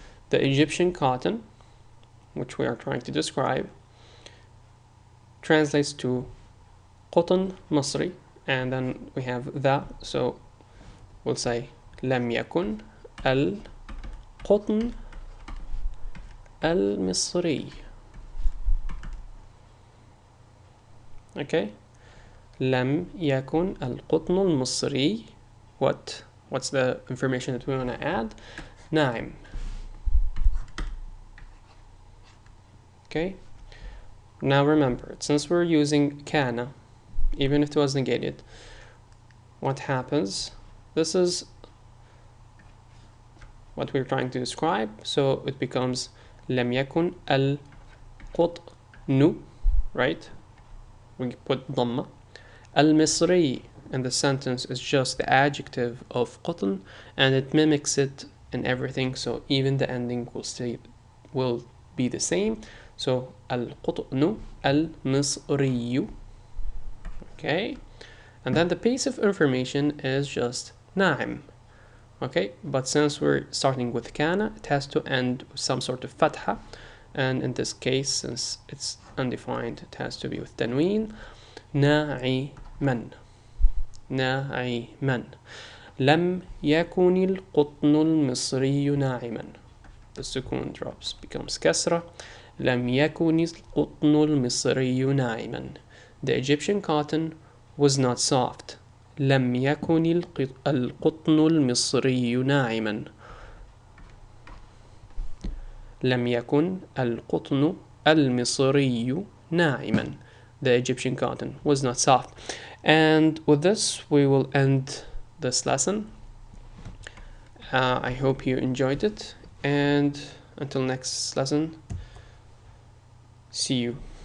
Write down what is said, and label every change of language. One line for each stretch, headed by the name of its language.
English: The Egyptian cotton, which we are trying to describe, translates to cotton Masri, and then we have the, so we'll say
Arabic: لم يكن القطن المصري. Okay, لم يكن القطن المصري.
English: What's the information that we want to add?
Arabic: ناعم.
English: Okay, now remember, since we're using kana, even if it was negated, what happens? This is what we're trying to describe, so it becomes
Arabic: لم يكن القطن,
English: right? We put ضمة. المصري in the sentence is just the adjective of قطن, and it mimics it in everything, so even the ending will be the same.
Arabic: So القطن المصري.
English: Okay, and then the piece of information is just ناعم. Okay, but since we're starting with kana, it has to end with some sort of fatha, and in this case, since it's undefined, it has to be with tanween.
Arabic: ناعما. ناعما. لم يكن القطن المصري ناعما.
English: The sukun drops, becomes kasra.
Arabic: لم يكن القطن المصري ناعما.
English: The Egyptian cotton was not soft.
Arabic: لم يكن القطن المصري ناعما. لم يكن القطن المصري ناعما.
English: The Egyptian cotton was not soft. And with this, we will end this lesson. I hope you enjoyed it. And until next lesson, see you.